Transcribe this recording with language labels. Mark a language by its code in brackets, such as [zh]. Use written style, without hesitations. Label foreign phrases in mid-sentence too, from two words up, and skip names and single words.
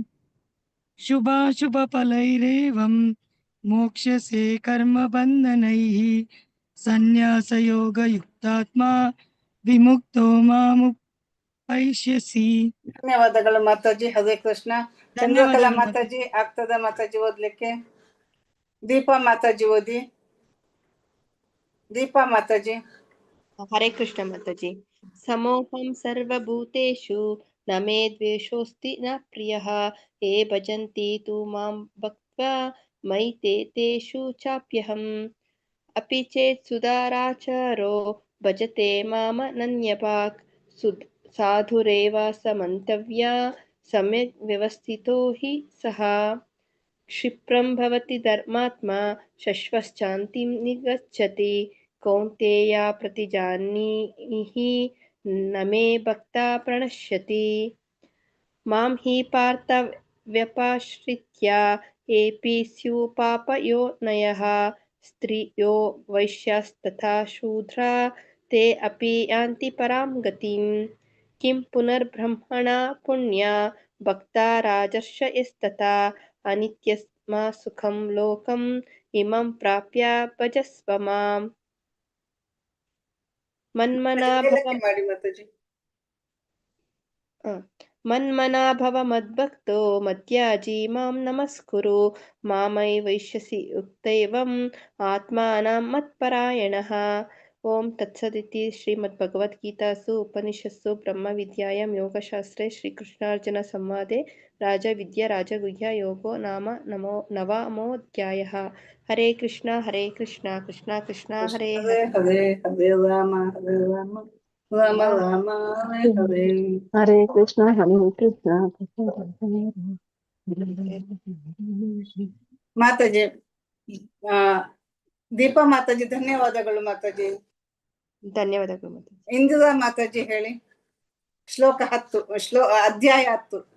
[sa] ಶುಭಾಶುಭಫಲೈರೇವಂ ಮೋಕ್ಷ್ಯಸೆ ಕರ್ಮಬಂಧನೈಃ ಸನ್ಯಾಸಯೋಗಯುಕ್ತಾತ್ಮ ವಿಮುಕ್ತೋ ಮಾಮುಪೈಷ್ಯಸಿ. [kn] ಧನ್ಯವಾದಗಳು ಮಾತಾಜಿ. [sa] ಹರೇ ಕೃಷ್ಣ. [kn] ಚಂದ್ರಕಲಾ ಮಾತಾಜಿ ಆಗ್ತದ ಮಾತಾಜಿ ಓದ್ಲಿಕ್ಕೆ? ದೀಪಾ ಮಾತಾಜಿ ಓದಿ. ದೀಪಾ ಮಾತಾಜಿ. [sa] ಹರೇ ಕೃಷ್ಣ ಮಾತಾಜಿ. ಸಮೋಹಂ ಸರ್ವಭೂತೇಷು ನ ಮೇ ದ್ವೇಷೋಸ್ತಿ ನ ಪ್ರಿಯಃ ಯೇ ಭಜಂತಿ ತು ಮಾಂ ಭಕ್ತ್ವಾ ಮಯಿ ತೇಷು ಚಾಪ್ಯಹಂ. ಅಪಿ ಚೇತ್ ಸುಧಾರಾಚಾರೋ ಭಜತೆ ಮಾಮನನ್ಯಪಾಕ್ ಸಾಧುರೇವ ಸಮಂತವ್ಯ ಸಮ್ಯಕ್ ವ್ಯವಸ್ಥಿತೋ ಹಿ ಸಹ. ಕ್ಷಿಪ್ರಂ ಭವತಿ ಧರ್ಮಾತ್ಮ ಶಶ್ವಶ್ಚಾಂತಿಂ ನಿಗಚ್ಚತಿ ಕೌಂತೆಯ ಪ್ರತಿಜಾನೀಹಿ ನ ಮೇ ಭಕ್ತಾ ಪ್ರಣಶ್ಯತಿ. ಮಾಂ ಹಿ ಪಾರ್ಥ ವ್ಯಪಾಶ್ರಿತ್ಯ एपि स्युः पापयोनयः स्त्रियो वैश्यास्तथा शूद्रा ते अपि यान्ति परां गतिम् किं पुनर्ब्रह्मणा पुण्या भक्ता राजर्षयस्तथा अनित्यस्मा सुखं लोकम् इमं प्राप्य भजस्व माम् मन्मना भव [kn] ಮಾಡಿ ಮಾತಾಜಿ. [sa] मन्मना भव मद्भक्तो मद्याजी मां नमस्कुरु मामयि वैश्यसि युक्तैवम् आत्मानं मत्परायणः. ओम तत्सदिति श्रीमद्भगवद्गीतासु उपनिषत्सु ब्रह्मविद्यायां योगशास्त्रे श्रीकृष्णार्जुन संवादे राजविद्या राजगुह्य योगो नाम नवमोऽध्यायः. हरे कृष्णा कृष्णा कृष्णा हरे ಹರೇ ಹರೇ ಹರೇ ರಾಮ ಹರೇ ರಾಮ ರಾಮ ರಾಮ ಹರೇ ಹರೇ. ಹರೇ ಕೃಷ್ಣ ಕೃಷ್ಣ [kn] ಮಾತಾಜಿ ದೀಪಾ ಮಾತಾಜಿ ಧನ್ಯವಾದಗಳು ಮಾತಾಜಿ. ಧನ್ಯವಾದಗಳು ಮಾತಾಜಿ. ಇಂದಿರಾ ಮಾತಾಜಿ ಹೇಳಿ ಶ್ಲೋಕ 10 ಅಧ್ಯಾಯ 10.